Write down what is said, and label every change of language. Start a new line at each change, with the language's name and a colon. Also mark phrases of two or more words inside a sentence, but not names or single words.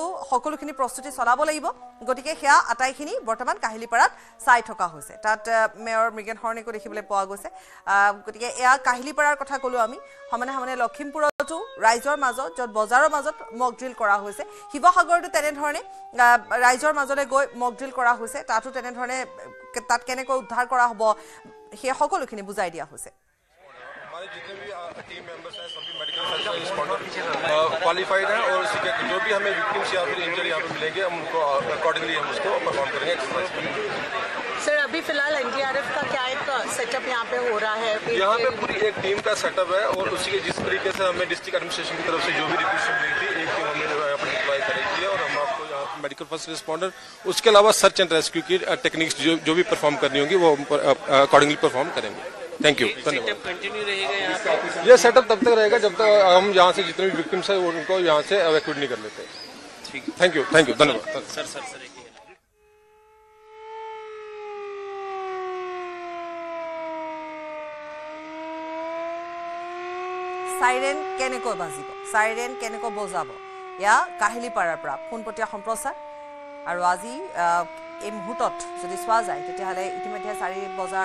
Assamese: সকলোখিনি প্ৰস্তুতি চলাব লাগিব গতিকে সেয়া আটাইখিনি বৰ্তমান কাহিলীপাৰাত চাই থকা হৈছে তাত মেয়ৰ মৃগেন হৰ্ণিকো দেখিবলৈ পোৱা গৈছে গতিকে এয়া কাহিলীপাৰাৰ কথা ক'লো আমি সমানে সমানে লখিমপুৰতো ৰাইজৰ মাজত য'ত বজাৰৰ মাজত মকড্ৰিল কৰা হৈছে শিৱসাগৰতো তেনেধৰণে ৰাইজৰ মাজলৈ গৈ মকড্ৰিল কৰা হৈছে তাতো তেনেধৰণে তাত কেনেকৈ উদ্ধাৰ কৰা হ'ব সেই সকলোখিনি বুজাই দিয়া হৈছে
Hindi: जितने भी
English: team members
Hindi: हैं सभी
English: medical qualified
Hindi: हैं और जो भी हमें विक्टिम्स या फिर इंजरी यहाँ पे मिलेंगे हम उनको अकॉर्डिंगली हम उसको परफॉर्म करेंगे सर अभी फिलहाल एनडीआरएफ का क्या एक सेटअप यहाँ पे हो रहा है यहाँ पे पूरी एक टीम का सेटअप है और उसी के जिस तरीके से हमें
English: district administration
Hindi: की तरफ से जो भी रिक्वेस्ट मिली थी एक टीम हमने यहाँ पर डिप्लॉय करेगी और हम आपको यहाँ
English: medical first responder
Hindi: उसके अलावा
English: search and rescue
Hindi: की टेक्निक्स जो भी परफॉर्म करनी होगी वो अकॉर्डिंगली परफॉर्म करेंगे
English: thank you
Hindi: धन्यवाद कंटिन्यू रहेगा यहाँ पे ये सेटअप तब तक रहेगा जब तक हम यहाँ से जितने भी विक्टिम्स हैं उनको यहाँ से एवैक्यूएट नहीं कर लेते
English: thank you
Hindi: धन्यवाद सर
Assamese: সাইৰেন কেনেকৈ বাজিব সাইৰেন কেনেকৈ বজাব এয়া কাহিলীপাৰাৰ পৰা পোনপটীয়া সম্প্ৰচাৰ আৰু আজি এই মুহূৰ্তত যদি চোৱা যায় তেতিয়াহ'লে ইতিমধ্যে 4 বজাৰ